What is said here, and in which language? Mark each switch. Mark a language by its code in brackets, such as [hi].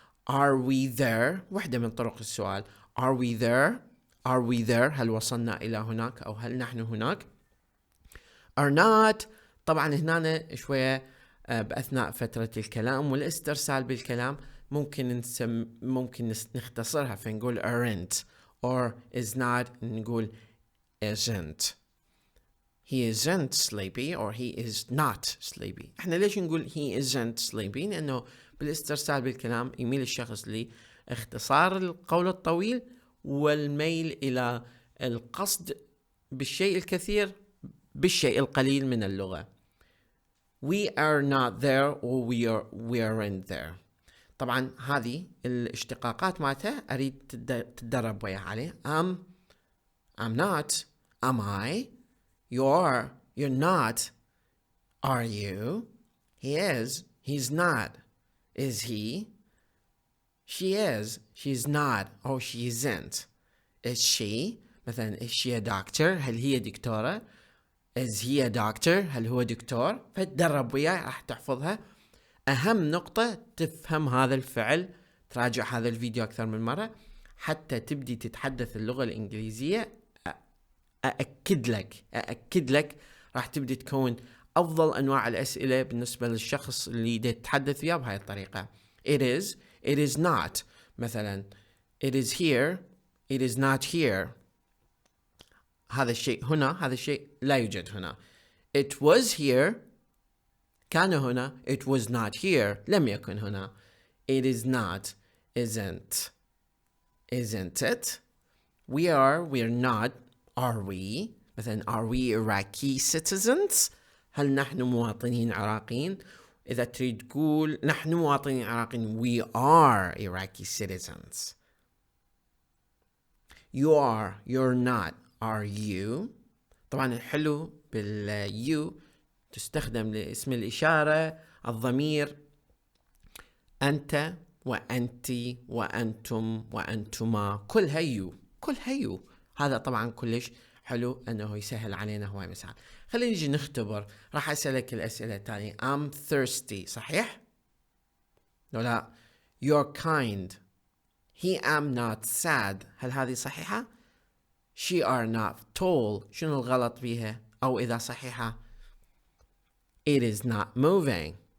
[en] are we there، [ar] واحدة من طرق السؤال. [en] are we there، are we there، [ar] هل وصلنا إلى هناك أو هل نحن هناك. are not طبعا هنا شوية بأثناء فترة الكلام والاسترسال بالكلام ممكن نختصرها فنقول [en] aren't or is not [ar] نقول [en] isn't. he isn't sleepy or he is not sleepy. [ar] احنا ليش نقول [en] he isn't sleepy؟ [ar] لأنه بالاسترسال بالكلام يميل الشخص لاختصار القول الطويل والميل إلى القصد بالشيء الكثير بالشيء القليل من اللغة. [en] we are not there or we aren't there. [ar] طبعا هذه الاشتقاقات مالتها أريد تتدرب وياها عليه. [en] I'm not، am I، you're not، are you، he is، he's not، is he، she is، she's not or she isn't، is she، مثلا is she a doctor، [ar] هل هي دكتورة. [en] is he a doctor، [ar] هل هو دكتور. فتدرب وياه راح تحفظها. أهم نقطة تفهم هذا الفعل، تراجع هذا الفيديو أكثر من مرة حتى تبدي تتحدث اللغة الإنجليزية. أأكد لك راح تبدي تكون أفضل أنواع الأسئلة بالنسبة للشخص اللي يتحدث وياه بهاي الطريقة. [en] it is not، مثلا it is here، it is not here. [ar] هذا الشيء هنا، هذا الشيء لا يوجد هنا. [en] it was here، [ar] كان هنا. [en] it was not here، [ar] لم يكن هنا. [en] it is not، isn't it. we're not، are we، مثلا are we Iraqi citizens، [ar] هل نحن مواطنين عراقيين. إذا تريد تقول نحن مواطنين عراقيين [en] we are Iraqi citizens. you're not، are you. [ar] طبعا الحلو you تستخدم لاسم الإشارة الضمير أنت وأنتي وأنتم وأنتما، كلها you. هذا طبعا كلش حلو أنه يسهل علينا هواي مسائل. خلينا نجي نختبر. راح أسألك الأسئلة التالية. [en] I'm thirsty، [ar] صحيح؟ لا. [en] you're kind. he am not sad، [ar] هل هذه صحيحة؟ [en] she are not tall، [ar] شنو الغلط بيها أو إذا صحيحة؟ [en] it is not moving.